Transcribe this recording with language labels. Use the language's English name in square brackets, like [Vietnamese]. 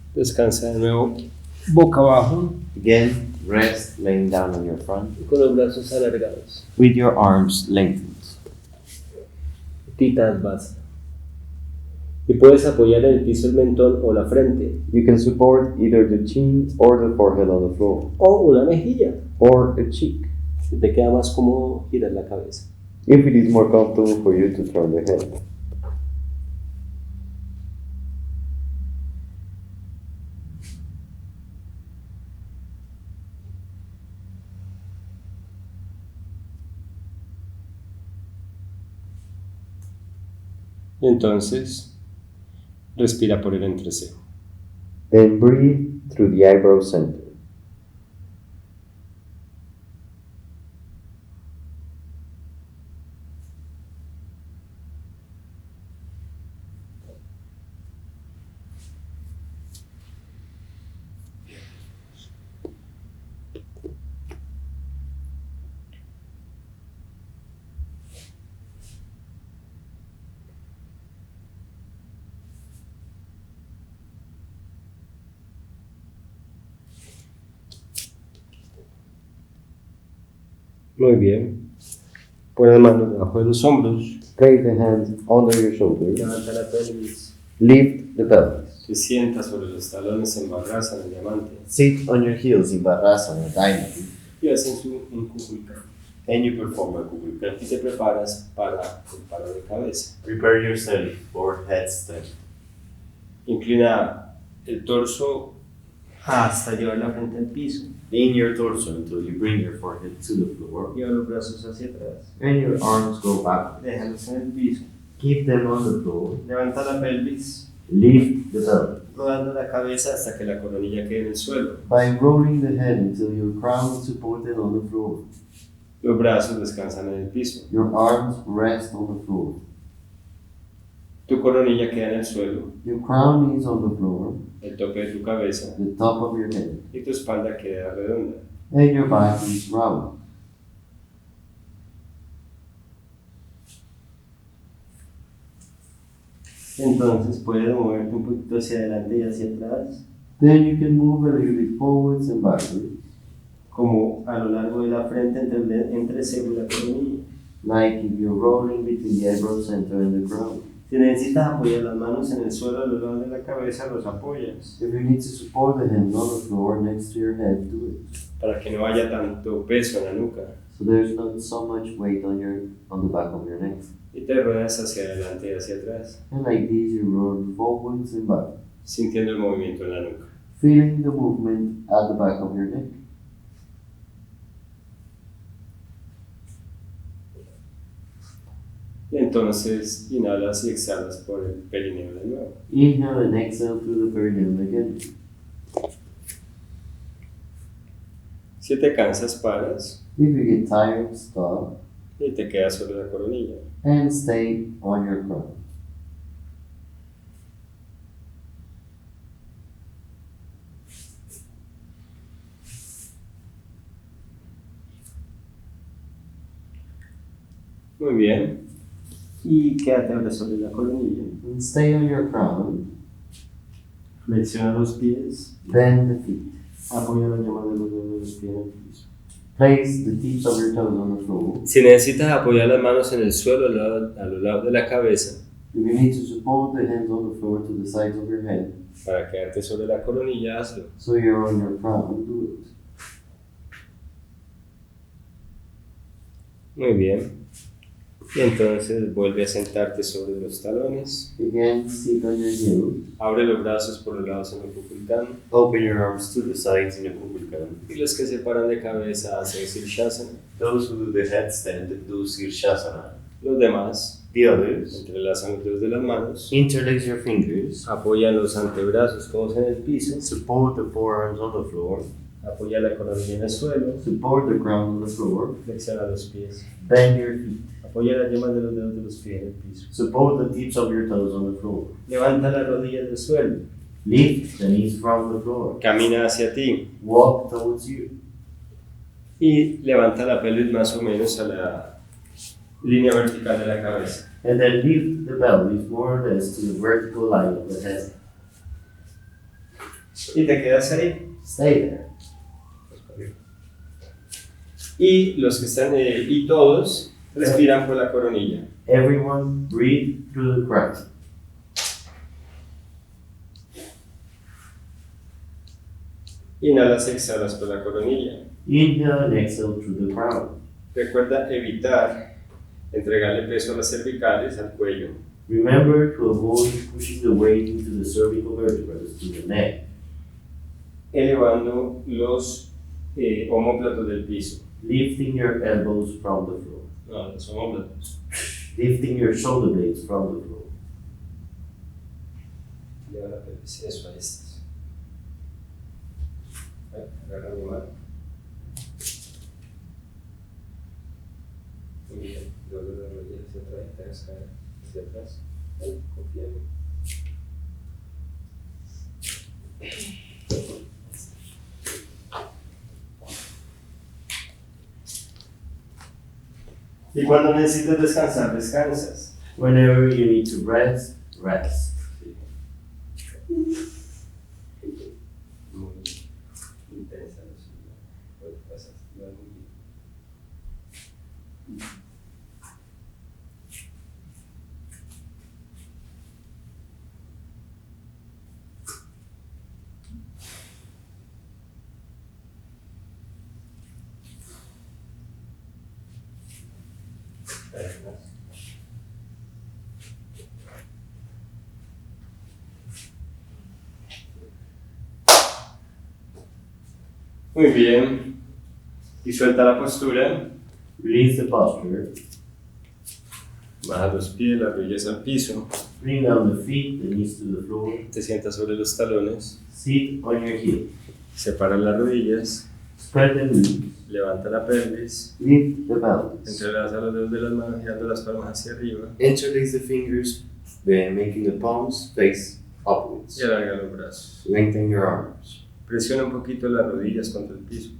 [Spanish] Descansa de nuevo boca abajo [English] Again, rest laying down on your front [Spanish] y con los brazos alargados. [English] with your arms lengthened. [Spanish] Utthita advasana. Y puedes apoyar en el piso el mentón o la frente [English] You can support either the chin or the forehead on the floor, [Spanish] o una mejilla. [English] or a cheek, [Spanish] Si te queda más cómodo girar la cabeza. [English] if it is more comfortable for you to turn the head. [Spanish] Entonces, respira por el entrecejo. [English] Then breathe through the eyebrow center. [Spanish] Muy bien. Pon las manos debajo de los hombros. [English] Place the hands under your shoulders. [Spanish] Levanta la pelvis. [English] Lift the pelvis. [Spanish] Te sientas sobre los talones en bharadvajasana, diamante. [English] Sit on your heels in bharadvajasana, diamond. [Spanish] Y haces un kukulka. [English] And you perform a qanil. [Spanish] Y te preparas para el paro de cabeza. [English] Prepare yourself for headstand. [Spanish] Inclina el torso hasta llevar la frente al piso. [English] Lean your torso until you bring your forehead to the floor. [Spanish] Lleva los brazos hacia atrás. [English] And your arms go back. [Spanish] Déjalos en el piso. [English] Keep them on the floor. [Spanish] Levanta la pelvis. [English] Lift the pelvis. [Spanish] Rodando la cabeza hasta que la coronilla quede en el suelo. [English] By rolling the head until your crown is supported on the floor. [Spanish] Los brazos descansan en el piso. [English] Your arms rest on the floor. [Spanish] Tu coronilla queda en el suelo. [English] Your crown is on the floor. [Spanish] El tope de tu cabeza. [English] The top of your head. [Spanish] Y tu espalda queda redonda. [English] And your back is round. [Spanish] Entonces puedes moverte un poquito hacia adelante y hacia atrás, [English] Then you can move a little bit forwards and backwards, [Spanish] como a lo largo de la frente entre cejo y la coronilla. [English] like if you're rolling between the eyebrow center and the crown. [Spanish] Si necesitas apoyar las manos en el suelo a los lados de la cabeza, los apoyas, [English] If you need to support the hands on the floor next to your head, do it. [Spanish] para que no haya tanto peso en la nuca. [English] So there's not so much weight on the back of your neck. [Spanish] Y te ruedas hacia adelante y hacia atrás, [English] And like this, you roll forwards and back, [Spanish] sintiendo el movimiento en la nuca. [English] feeling the movement at the back of your neck. [Spanish] Y entonces inhalas y exhalas por el perineo de nuevo. [English] Inhale and exhale through the perineum again. [Spanish] Si te cansas, paras [English] If you get tired, stop [Spanish] y te quedas sobre la coronilla. [English] and stay on your crown. [Spanish] Muy bien. Y quédate ahora sobre la coronilla. [English] And stay on your crown. [Spanish] Flexiona los pies. [English] Bend the feet. [Spanish] Apoya la llama de los dedos de los pies en el piso. [English] Place the tips of your toes on the floor. [Spanish] Si necesitas apoyar las manos en el suelo a lo largo de la cabeza [English] If you need to support the hands on the floor to the sides of your head, [Spanish] para quedarte sobre la coronilla, hazlo. [English] so you're on your crown, do it. [Spanish] Muy bien. Y entonces vuelve a sentarte sobre los talones. [English] Again, sit on your heels. [Spanish] Abre los brazos por los lados en el bhujangasana. [English] Open your arms to the sides in a bhujangasana. [Spanish] Y los que se paran de cabeza hacen sirsasana. [English] Those who do the headstand do sirsasana. [Spanish] Los demás [English] The others, [Spanish] entrelazan los dedos de las manos. [English] interlace your fingers. [Spanish] Apoyan los antebrazos cómodos en el piso. [English] Support the forearms on the floor. [Spanish] Apoya la coronilla en el suelo. [English] Support the ground on the floor. [Spanish] Flexiona los pies. [English] Bend your feet. [Spanish] Apoya las yemas de los dedos de los pies en el piso. [English] Support the tips of your toes on the floor. [Spanish] Levanta las rodillas del suelo. [English] Lift the knees from the floor. [Spanish] Camina hacia ti. [English] Walk towards you. [Spanish] Y levanta la pelvis más o menos a la línea vertical de la cabeza. [English] And then lift the pelvis more or less to the vertical line of the head. [Spanish] Y te quedas ahí. [English] Stay there. [Spanish] Y los que están, y todos respiran por la coronilla. [English] Everyone breathe through the crown. [Spanish] Inhalas y exhalas por la coronilla. [English] Inhale and exhale through the crown. [Spanish] Recuerda evitar entregarle peso a las cervicales, al cuello. [English] Remember to avoid pushing the weight into the cervical vertebrae to the neck. [Spanish] Elevando los omóplatos del piso. [English] Lifting your elbows from the floor. [Spanish] No, los omóplatos. [English] Lifting your shoulder blades from the floor. [Spanish] Lleva la pelvis. Eso, ahí estás. Agarra mi mano. Muy bien. Dobla la rodilla hacia atrás y te hagas caer hacia atrás. Confía en mí. Y cuando necesitas descansar, descansas. [English] Whenever you need to rest, rest. [Spanish] Muy intensa la subida. Vas a activar muy bien. Muy bien. Y suelta la postura. [English] Release the posture. [Spanish] Baja los pies, las rodillas al piso. [English] Bring down the feet, the knees to the floor. [Spanish] Te sientas sobre los talones. [English] Sit on your heel. [Spanish] Separa las rodillas. [English] Spread the knees. [Spanish] Levanta la pelvis. [English] Lift the pelvis. [Spanish] Entrelaza los dedos de las manos girando las palmas hacia arriba. [English] Interlace the fingers, making the palms face upwards. [Spanish] Y alarga los brazos. [English] Lengthen your arms. [Spanish] Presiona un poquito las rodillas contra el piso.